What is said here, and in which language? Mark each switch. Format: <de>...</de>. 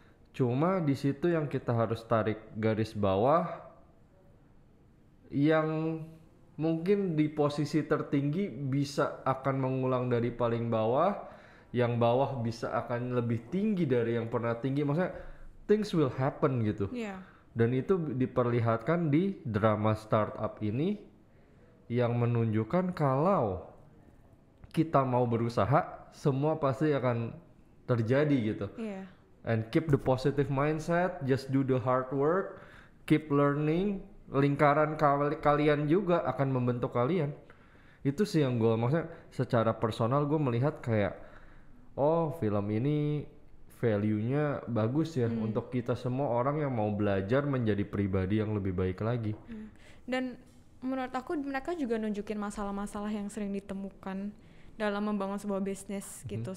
<id>Cuma di situ yang kita harus tarik garis bawah, yang mungkin di posisi tertinggi bisa akan mengulang dari paling bawah, yang bawah bisa akan lebih tinggi dari yang pernah tinggi.</id> <en>Maksudnya things will happen gitu.</en> <id>Iya. Dan itu diperlihatkan di drama startup ini yang menunjukkan kalau kita mau berusaha, semua pasti akan terjadi gitu. Iya.</id> <en>And keep the positive mindset, just do the hard work, keep learning.</en> <id>Lingkaran kalian juga akan membentuk kalian. Itu sih yang gue maksudnya secara personal gue melihat kayak, oh film ini value-nya bagus ya untuk kita semua orang yang mau belajar menjadi pribadi yang lebih baik lagi. Dan menurut aku mereka juga nunjukin masalah-masalah yang sering ditemukan dalam membangun sebuah bisnis gitu.</id>